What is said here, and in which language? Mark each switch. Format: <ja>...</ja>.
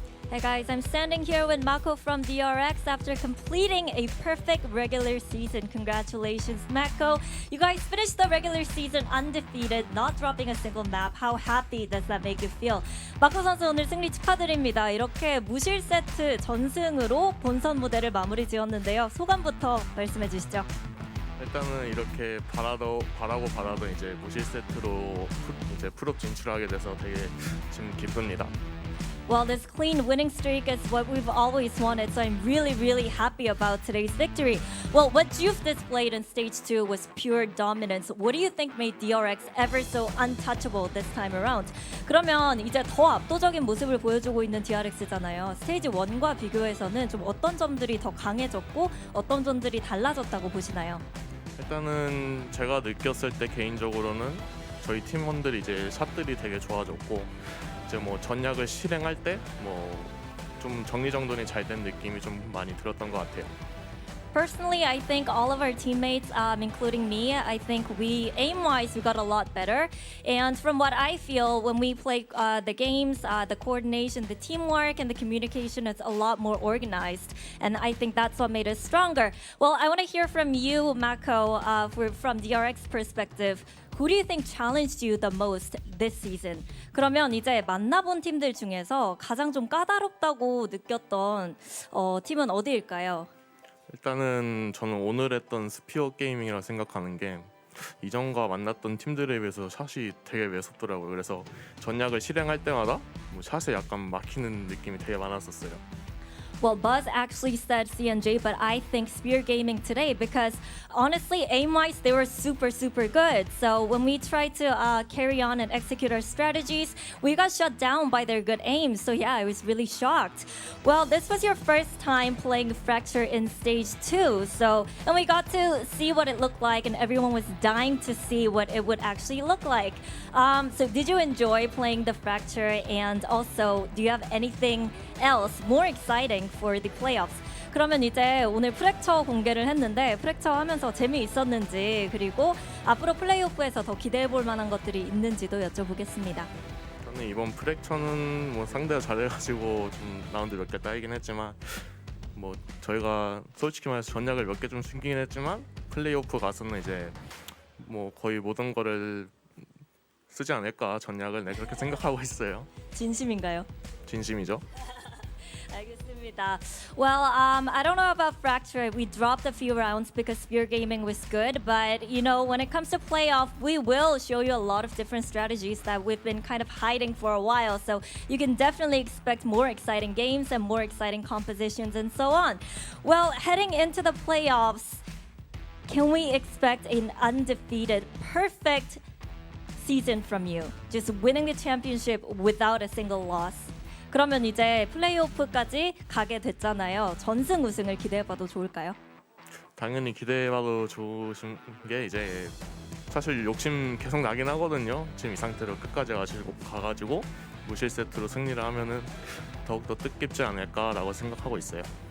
<en>Hey guys, I'm standing here with Mako from DRX after completing a perfect regular season. Congratulations, Mako. You guys finished the regular season undefeated, not dropping a single map. How happy does that make you feel?</en> <ko>마코 선수 오늘 승리 축하드립니다. 이렇게 무실 세트 전승으로 본선 무대를 마무리 지었는데요. 소감부터 말씀해 주시죠. 일단은 이렇게 바라고 이제 무실 세트로 이제 프로 진출하게 돼서 되게 지금 기쁩니다.</ko> <en>Well, this clean winning streak is what we've always wanted, so I'm really happy about today's victory. Well, what you've displayed in Stage 2 was pure dominance. What do you think made DRX ever so untouchable this time around?</en> <ko>그러면 이제 더 압도적인 모습을 보여주고 있는 DRX잖아요. 스테이지 1과 비교해서는 좀 어떤 점들이 더 강해졌고 어떤 점들이 달라졌다고 보시나요? 일단은 제가 느꼈을 때 개인적으로는 저희 팀원들이 이제 샷들이 되게 좋아졌고 이제 뭐 전략을 실행할 때 뭐 좀 정리정돈이 잘 된 느낌이 좀 많이 들었던 것 같아요.</ko> <en>Personally, I think all of our teammates, including me, I think we aim-wise we got a lot better. And from what I feel, when we play the games, the coordination, the teamwork, and the communication is a lot more organized. And I think that's what made us stronger. Well, I want to hear from you, Mako, from DRX perspective. Who do you think challenged you the most this season?</en> <ko>그러면 이제 만나본 팀들 중에서 가장 좀 까다롭다고 느꼈던 팀은 어디일까요? 일단은 저는 오늘 했던 스피어 게이밍이라 생각하는 게 이전과 만났던 팀들에 비해서 샷이 되게 매섭더라고요. 그래서 전략을 실행할 때마다 뭐 샷에 약간 막히는 느낌이 되게 많았었어요.</ko> <en>Well, Buzz actually said CNJ, but I think Spear Gaming today because honestly, aim-wise, they were super good. So when we tried to carry on and execute our strategies, we got shut down by their good aim. So yeah, I was really shocked. Well, this was your first time playing Fracture in Stage 2. And we got to see what it looked like and everyone was dying to see what it would actually look like. So did you enjoy playing the Fracture? And also, do you have anything else more exciting for the playoffs?</en> <ko>그러면 이제 오늘 프랙처 공개를 했는데 프랙처 하면서 재미있었는지 그리고 앞으로 플레이오프에서 더 기대해볼 만한 것들이 있는지도 여쭤보겠습니다. 저는 이번 프랙처는 뭐 상대가 잘해가지고 좀 라운드 몇 개 따이긴 했지만 뭐 저희가 솔직히 말해서 전략을 몇 개 좀 숨기긴 했지만 플레이오프 가서는 이제 뭐 거의 모든 거를 쓰지 않을까 전략을 그렇게 생각하고 있어요. 진심인가요? 진심이죠. 알겠습니다.</ko> <en>Well, I don't know about Fracture. We dropped a few rounds because Spear Gaming was good, but when it comes to playoff, we will show you a lot of different strategies that we've been kind of hiding for a while. So you can definitely expect more exciting games and more exciting compositions and so on. Well, heading into the playoffs, can we expect an undefeated, perfect season from you? Just winning the championship without a single loss.</en> <ko>그러면 이제 플레이오프까지 가게 됐잖아요. 전승 우승을 기대해봐도 좋을까요? 당연히 기대해봐도 좋으신 게 이제 사실 욕심 계속 나긴 하거든요. 지금 이 상태로 끝까지 가가지고 무실 세트로 승리를 하면은 더욱더 뜻깊지 않을까라고 생각하고 있어요.</ko>